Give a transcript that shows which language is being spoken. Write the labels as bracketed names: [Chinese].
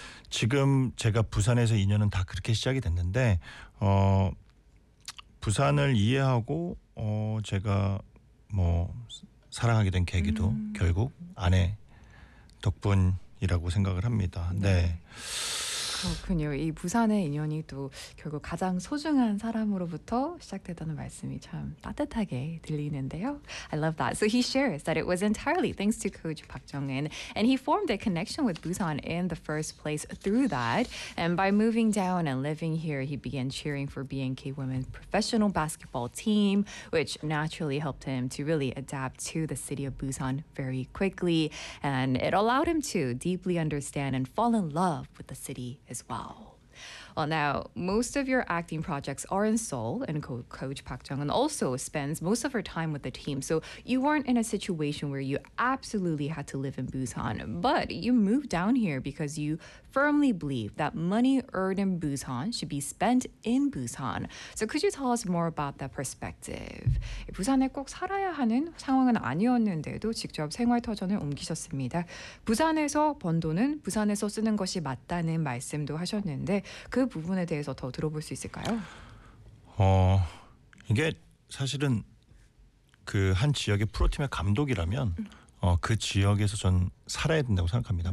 [Korean] 지금 제가 부산에서 인연은 다 그렇게 시작이 됐는데 부산을 이해하고 제가 뭐 사랑하게 된 계기도 결국 아내 덕분 이라고 생각을 합니다. 네. 네. 그렇군요. 이 부산의 인연이 또 결국 가장 소중한 사람으로부터 시작됐다는 말씀이 참 따뜻하게 들리는데요. [English] I love that. So he shares that it was entirely thanks to Coach Park Jong-un, and he formed a connection with Busan in the first place through that. And by moving down and living here, he began cheering for BNK women's professional basketball team, which naturally helped him to really adapt to the city of Busan very quickly. And it allowed him to deeply understand and fall in love with the city as well. Well, now, most of your acting projects are in Seoul, and Coach Park Jong-un also spends most of her time with the team. So you weren't in a situation where you absolutely had to live in Busan, but you moved down here because you firmly believe that money earned in Busan should be spent in Busan. So could you tell us more about that perspective? [Korean] 부산에 꼭 살아야 하는 상황은 아니었는데도 직접 생활터전을 옮기셨습니다. 부산에서 번 돈은 부산에서 쓰는 것이 맞다는 말씀도 하셨는데 그 부분에 대해서 더 들어볼 수 있을까요? 이게 사실은 그 한 지역의 프로팀의 감독이라면 그 지역에서 전 살아야 된다고 생각합니다.